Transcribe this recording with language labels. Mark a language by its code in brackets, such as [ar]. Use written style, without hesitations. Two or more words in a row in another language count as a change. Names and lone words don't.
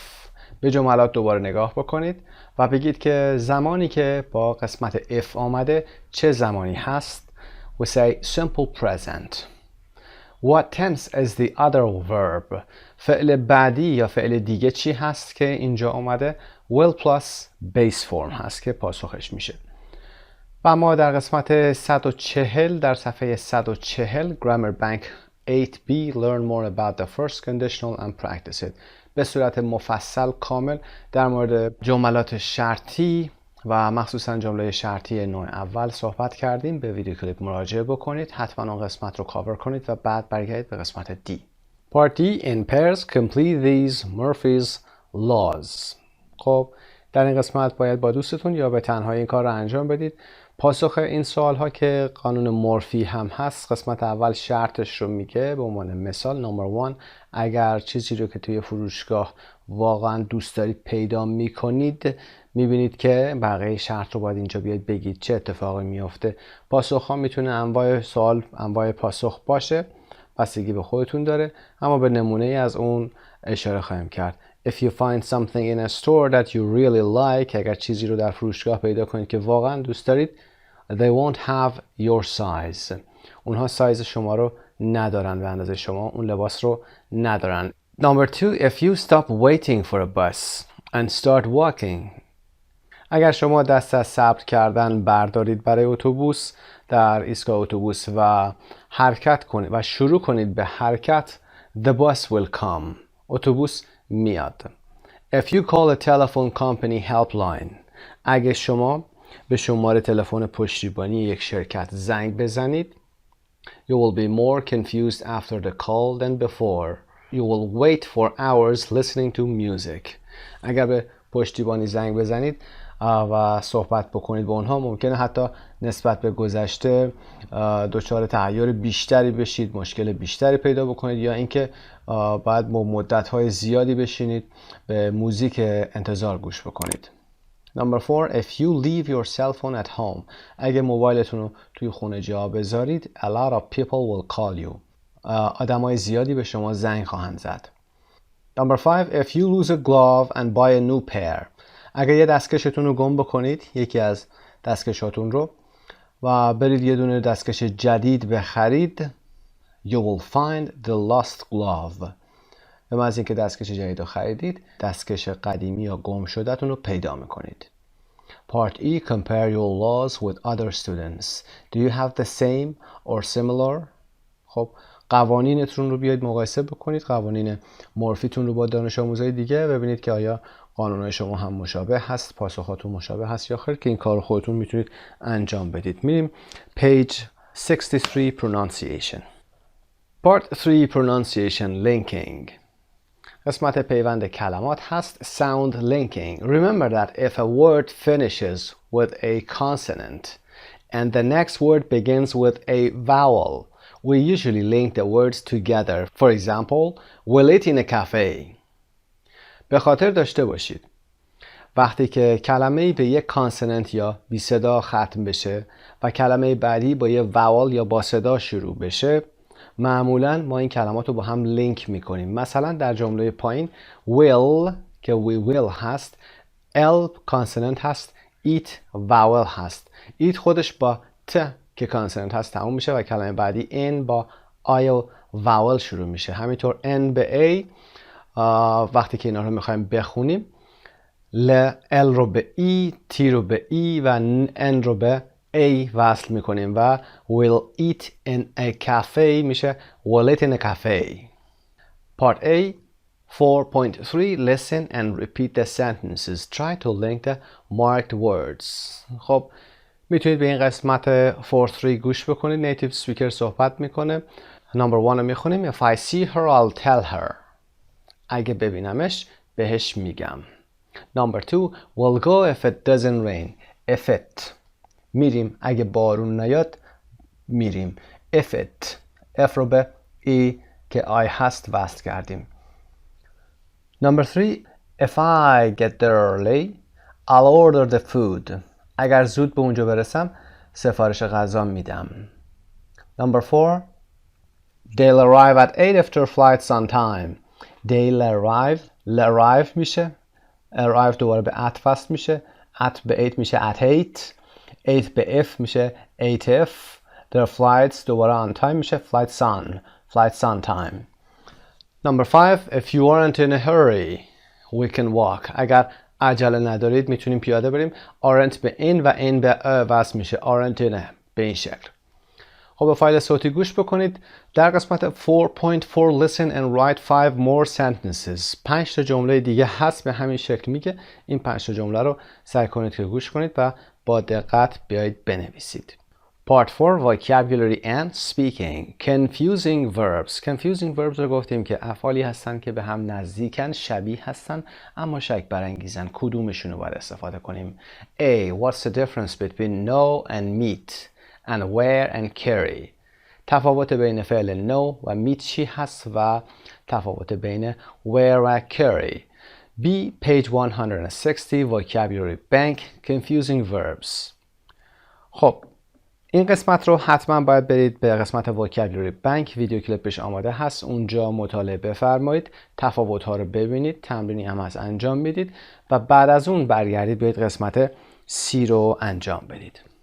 [fa] به جملات دوباره نگاه بکنید و بگید که زمانی که با قسمت if آمده چه زمانی هست. [en] We say simple present. What tense is the other verb? [fa] فعل بعدی یا فعل دیگه چی هست که اینجا آمده؟ [en] will plus base form [fa] هست که پاسخش میشه. و ما در قسمت 140 در صفحه 140 [en] Grammar Bank 8B Learn more about the first conditional and practice it. [fa] به صورت مفصل کامل در مورد جملات شرطی و مخصوصا جمله شرطی نوع اول صحبت کردیم. به [en] video clip [fa] مراجعه بکنید. حتما اون قسمت رو کاور کنید و بعد برگردید به قسمت D. [en] Part D in pairs complete these Murphy's laws. [fa] خب در این قسمت باید با دوستتون یا به تنهایی این کار رو انجام بدید. پاسخ این سوال ها که قانون مورفی هم هست قسمت اول شرطش رو میگه. به عنوان مثال نمبر 1 اگر چیزی رو که توی فروشگاه واقعا دوست دارید پیدا میکنید میبینید که بقیه شرط رو باید اینجا بیاید بگید چه اتفاقی میفته. پاسخ ها میتونه انواع سوال انواع پاسخ باشه بستگی به خودتون داره اما به نمونه از اون اشاره خواهیم کرد. [en] If you find something in a store that you really like, [fa] اگر چیزی رو در فروشگاه پیدا کنید که واقعا دوست دارید, [en] they won't have your size. [fa] اونها سایز شما رو ندارن, به اندازه شما اون لباس رو ندارن. [en] Number 2, if you stop waiting for a bus and start walking. [fa] اگر شما دست از صبر کردن بردارید برای اتوبوس در ایستگاه اتوبوس و حرکت کنید و شروع کنید به حرکت, [en] the bus will come. [fa] اتوبوس میاد. [en] If you call a telephone company helpline. [fa] اگه شما به شماره تلفن پشتیبانی یک شرکت زنگ بزنید, [en] you will be more confused after the call than before. You will wait for hours listening to music. [fa] اگر به پشتیبانی زنگ بزنید و صحبت بکنید با اونها, ممکنه حتی نسبت به گذشته دچار تغییر بیشتری بشید, مشکل بیشتری پیدا بکنید, یا اینکه باید با مدت‌های زیادی بشینید به موزیک انتظار گوش بکنید. [en] Number 4, if you leave your cell phone at home. [fa] اگه موبایلتون رو توی خونه جا بذارید, [en] a lot of people will call you. [fa] آدمای زیادی به شما زنگ خواهند زد. [en] Number 5, if you lose a glove and buy a new pair. [fa] اگه یه دستکشتون رو گم بکنید, یکی از دستکشاتون رو, و برید یه دونه دستکش جدید بخرید, [en] you will find the lost glove. [fa] به محض اینکه دستکش جدید رو خریدید, دستکش قدیمی یا گم شده‌تون رو پیدا میکنید. [en] Part E, compare your laws with other students. Do you have the same or similar? [fa] خب قوانینتون رو بیاید مقایسه بکنید, قوانین مورفیتون رو با دانش آموزای دیگه, ببینید که آیا قانونهای شما هم مشابه هست, پاسخاتون مشابه هست یا خیر, که این کار رو خودتون میتونید انجام بدید. [en] میریم page 63, pronunciation. Part 3, pronunciation linking. [fa] قسمت پیوند کلمات هست [en] sound linking. Remember that if a word finishes with a consonant and the next word begins with a vowel, we usually link the words together. For example, we'll eat in a cafe. [fa] به خاطر داشته باشید وقتی که کلمه‌ای به یک کانسوننت یا بی صدا ختم بشه و کلمه بعدی با یه واول یا با صدا شروع بشه, معمولا ما این کلمات رو با هم لینک میکنیم. مثلا در جمله پایین will که [en] we will [fa] هست, l کانسوننت هست, eat واول هست. eat خودش با ت که کانسوننت هست تموم میشه و کلمه بعدی n با i و واول شروع میشه. همینطور n به a, وقتی که اینا رو میخوایم بخونیم, l رو به e, t رو به e و n رو به a وصل میکنیم و [en] we'll eat in a cafe [fa] میشه [en] we'll eat in a cafe. Part A, 4.3, listen and repeat the sentences. Try to link the marked words. [fa] خب میتونید به این قسمت 4.3 گوش بکنید. [en] native speaker [fa] صحبت میکنه. Number 1 رو میخونیم. [en] If I see her, I'll tell her. [fa] اگه ببینمش بهش میگم. [en] Number 2, we'll go if it doesn't rain. If it, [fa] میریم اگه بارون نیاد, میریم. [en] If it, [fa] F رو به E که I هست وصل کردیم. [en] Number 3, if I get there early, I'll order the food. [fa] اگر زود به اونجا برسم سفارش غذا میدم. [en] Number 4, they'll arrive at 8 after flights on time. They'll arrive میشه, arrive [fa] دوباره به [en] at [fa] وصل میشه, [en] at به 8 میشه at 8, 8 به f میشه 8f, their flights دوباره on time میشه flights on time. Number 5, if you aren't in a hurry, we can walk. [fa] اگر عجله ندارید میتونیم پیاده بریم. aren't به in و in به وصل میشه [en] aren't in [fa] به این شکل. خب به فایل صوتی گوش بکنید. در قسمت 4.4 [en] listen and write 5 more sentences. [fa] 5 تا جمله دیگه هست به همین شکل میگه. این 5 تا جمله رو سعی کنید که گوش کنید و با دقت بیایید بنویسید. [en] Part 4, vocabulary and speaking. Confusing verbs. Confusing verbs [fa] رو گفتیم که افعالی هستن که به هم نزدیکن, شبیه هستن اما شک برانگیزن. کدومشون رو باید استفاده کنیم؟ [en] A. What's the difference between know and meet and wear and carry? [fa] تفاوت بین فعل know و meet چی هست و تفاوت بین wear و carry. B. [en] Page 160, vocabulary bank. Confusing verbs. [fa] خب این قسمت رو حتما باید برید به قسمت [en] vocabulary bank, [fa] ویدیو کلیپش آماده هست، اونجا مطالعه بفرمایید، تفاوت‌ها رو ببینید، تمرینی هم از انجام میدید و بعد از اون برگردید برید قسمت C رو انجام بدید.